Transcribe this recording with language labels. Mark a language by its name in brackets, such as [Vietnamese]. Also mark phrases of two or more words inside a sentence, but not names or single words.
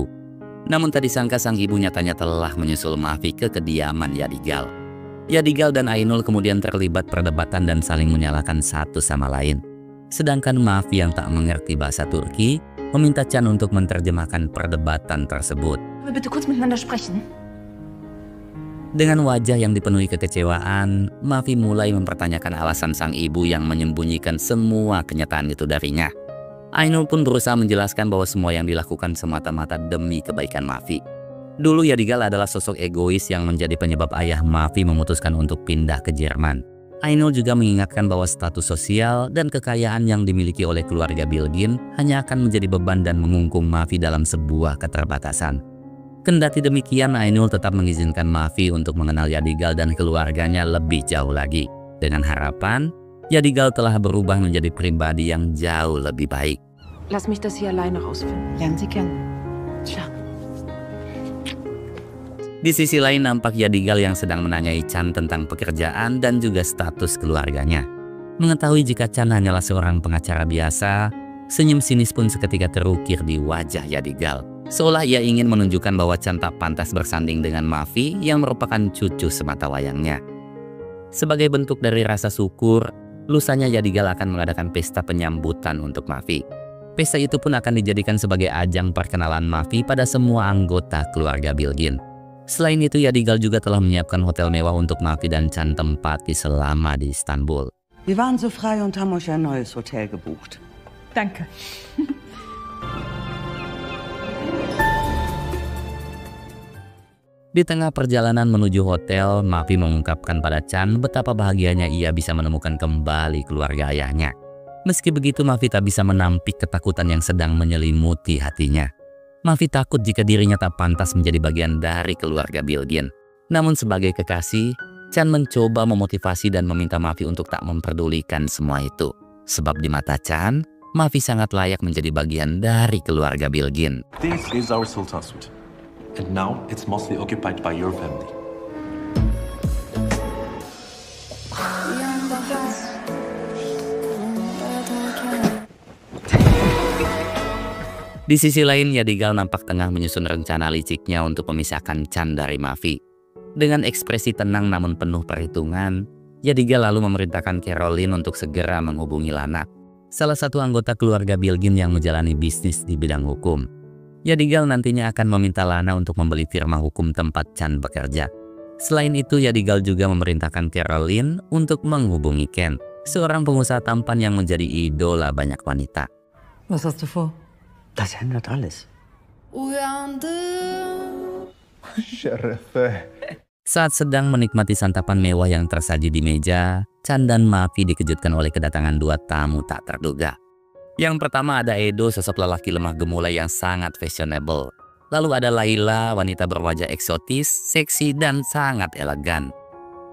[Indonesian] Namun tak disangka sang ibu nyatanya telah menyusul Mavi ke kediaman Yadigal. Yadigal dan Ainul kemudian terlibat perdebatan dan saling menyalahkan satu sama lain. Sedangkan Mavi yang tak mengerti bahasa Turki meminta Chan untuk menerjemahkan perdebatan tersebut. [German] Bitte kurz miteinander sprechen. [Indonesian] Dengan wajah yang dipenuhi kekecewaan, Mavi mulai mempertanyakan alasan sang ibu yang menyembunyikan semua kenyataan itu darinya. Ainul pun berusaha menjelaskan bahwa semua yang dilakukan semata-mata demi kebaikan Mavi. Dulu Yadigal adalah sosok egois yang menjadi penyebab ayah Mavi memutuskan untuk pindah ke Jerman. Ainul juga mengingatkan bahwa status sosial dan kekayaan yang dimiliki oleh keluarga Bilgin hanya akan menjadi beban dan mengungkung Mavi dalam sebuah keterbatasan. Kendati demikian, Ainul tetap mengizinkan Mavi untuk mengenal Yadigal dan keluarganya lebih jauh lagi. Dengan harapan, Yadigal telah berubah menjadi pribadi yang jauh lebih baik. [German] Lass mich das hier alleine rausfinden. Lernen Sie kennen. Klar. [Indonesian] Di sisi lain nampak Yadigal yang sedang menanyai Chan tentang pekerjaan dan juga status keluarganya. Mengetahui jika Chan hanyalah seorang pengacara biasa, senyum sinis pun seketika terukir di wajah Yadigal. Seolah ia ingin menunjukkan bahwa Chan tak pantas bersanding dengan Mavi yang merupakan cucu semata wayangnya. Sebagai bentuk dari rasa syukur, lusanya Yadigal akan mengadakan pesta penyambutan untuk Mavi. Pesta itu pun akan dijadikan sebagai ajang perkenalan Mavi pada semua anggota keluarga Bilgin. Selain itu, Yadigal juga telah menyiapkan hotel mewah untuk Mavi dan Chan tempati selama di Istanbul. [German] Wir waren so frei und haben euch ein neues Hotel gebucht. Danke. [Indonesian] Di tengah perjalanan menuju hotel, Mavi mengungkapkan pada Chan betapa bahagianya ia bisa menemukan kembali keluarga ayahnya. Meski begitu, Mavi tak bisa menampik ketakutan yang sedang menyelimuti hatinya. Mavi takut jika dirinya tak pantas menjadi bagian dari keluarga Bilgin. Namun sebagai kekasih, Chan mencoba memotivasi dan meminta Mavi untuk tak memperdulikan semua itu. Sebab di mata Chan, Mavi sangat layak menjadi bagian dari keluarga Bilgin. [English] This is our Sultan suite. And now it's mostly occupied by your family. [Indonesian] Di sisi lain, Yadigal nampak tengah menyusun rencana liciknya untuk memisahkan Chan dari Mavi. Dengan ekspresi tenang namun penuh perhitungan, Yadigal lalu memerintahkan Caroline untuk segera menghubungi Lana, salah satu anggota keluarga Bilgin yang menjalani bisnis di bidang hukum. Yadigal nantinya akan meminta Lana untuk membeli firma hukum tempat Chan bekerja. Selain itu, Yadigal juga memerintahkan Caroline untuk menghubungi Ken, seorang pengusaha tampan yang menjadi idola banyak wanita. [German] Was hast du vor? Das ändert alles. [Turkish] Şerefe. [Indonesian] Saat sedang menikmati santapan mewah yang tersaji di meja, Chan dan Mavi dikejutkan oleh kedatangan dua tamu tak terduga. Yang pertama ada Edo, sosok lelaki lemah gemulai yang sangat fashionable. Lalu ada Laila, wanita berwajah eksotis, seksi, dan sangat elegan.